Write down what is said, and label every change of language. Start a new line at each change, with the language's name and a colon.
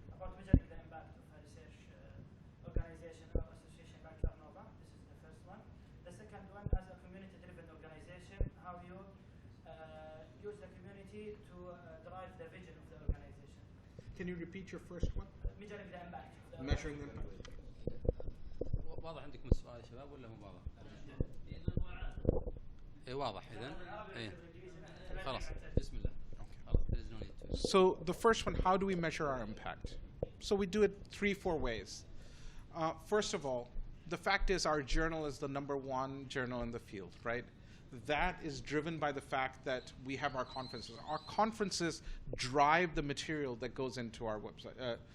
English: About measuring the impact of a research organization or association like arnova. This is the first one. The second one, as a community-driven organization, how you use the community to drive the vision of the organization. Can you repeat your first one? Measuring the impact. Measuring the impact.
Arabic: واضح عندكم السؤال يا شباب ولا مو واضح؟ اي واضح اذا. اي خلاص بسم الله. خلاص.
English: So the first one, how do we measure our impact? So we do it 3-4 ways. First of all, the fact is our journal is the #1 journal in the field, right? That is driven by the fact that we have our conferences. Our conferences drive the material that goes into our website.